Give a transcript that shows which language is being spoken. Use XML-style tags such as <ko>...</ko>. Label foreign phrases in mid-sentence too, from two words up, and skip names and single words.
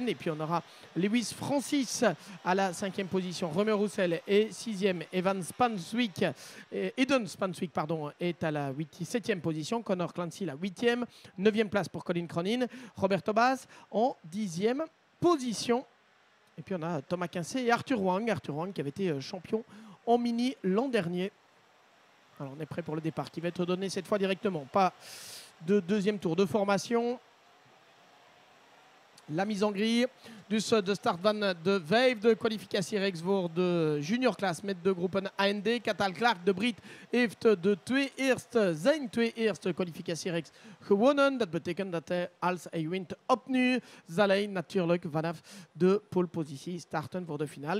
<fr>Et puis on aura Lewis Francis à la 5e position, Romain Roussel est 6e, Eden Spanswick est à la 7e position, Connor Clancy la 8e, 9e place pour Colin Cronin, Roberto Baz en 10e position. Et puis on a Thomas Quincé et Arthur Wang qui avait été champion en mini l'an dernier. Alors on est prêt pour le départ qui va être donné cette fois directement. Pas de deuxième tour de formation. La mise en grille</fr> <nl>dus de start van de vijfde kwalificatiereeks voor de juniorklas met de groepen AND. Cathal Clark, de Brit, heeft zijn twee eerste kwalificatiereeks gewonnen. Dat betekent dat hij, als hij wint opnieuw, zal hij natuurlijk vanaf de polepositie starten voor de finale.</nl>